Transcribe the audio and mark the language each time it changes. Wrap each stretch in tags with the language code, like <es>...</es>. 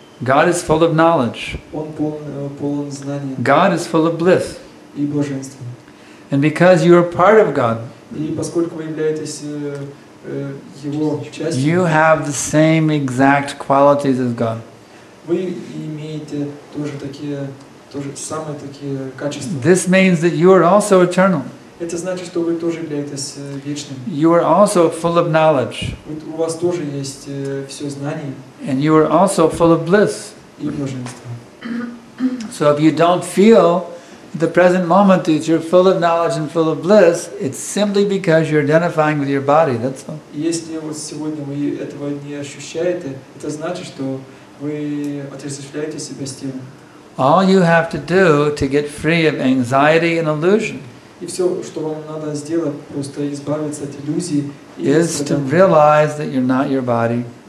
<en>God is full of knowledge.</en> <ru>Он полон знания</ru> <en>God is full of bliss.</en> <ru>и блаженства.</ru> <en>And because you are part of God,</en> <ru>И поскольку вы являетесь Его частью,</ru> <en>you have the same exact qualities as God.</en> <ru>вы имеете тоже самые такие качества.</ru> <en>This means that you are also eternal.</en> <ru>Это значит, что вы тоже являетесь вечным.</ru> <en>You are also full of knowledge.</en> <ru>У вас тоже есть все знание</ru> <en>And you are also full of bliss.</en> <ru>и блаженство.</ru> <en>So if you don't feel at the present moment that you're full of knowledge and full of bliss, it's simply because you're identifying with your body, that's all.</en> <ru>Если вот сегодня вы этого не ощущаете, это значит, что вы отождествляете себя с телом.</ru> <en>All you have to do to get free of anxiety and illusion</en> <ru>И все, что вам надо сделать, просто избавиться от иллюзий и</ru> <en>is to</en> <ru>страданий,</ru> <en>realize that you're not your body,</en>